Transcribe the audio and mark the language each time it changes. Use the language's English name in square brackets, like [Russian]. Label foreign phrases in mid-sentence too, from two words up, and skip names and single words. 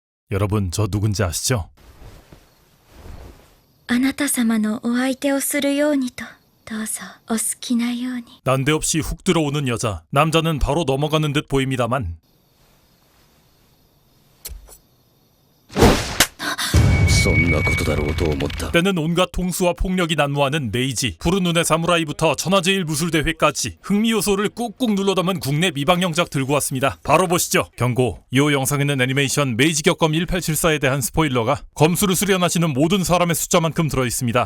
[Korean] 여러분, 저 누군지 아시죠? [Japanese] あなた様のお相手をするようにとどうぞお好きなように [Korean] 난데없이 훅 들어오는 여자. 남자는 바로 넘어가는 듯 보입니다만 [Japanese] そんなことだろうと思った [Korean] 때는 온갖 통수와 폭력이 난무하는 메이지. 푸른 눈의 사무라이부터 천하제일 무술대회까지 흥미 요소를 꾹꾹 눌러 담은 국내 미방영작 들고 왔습니다. 바로 보시죠. 경고. 이 영상에는 애니메이션 메이지 격검 1874에 대한 스포일러가 검수를 수련하시는 모든 사람의 숫자만큼 들어있습니다.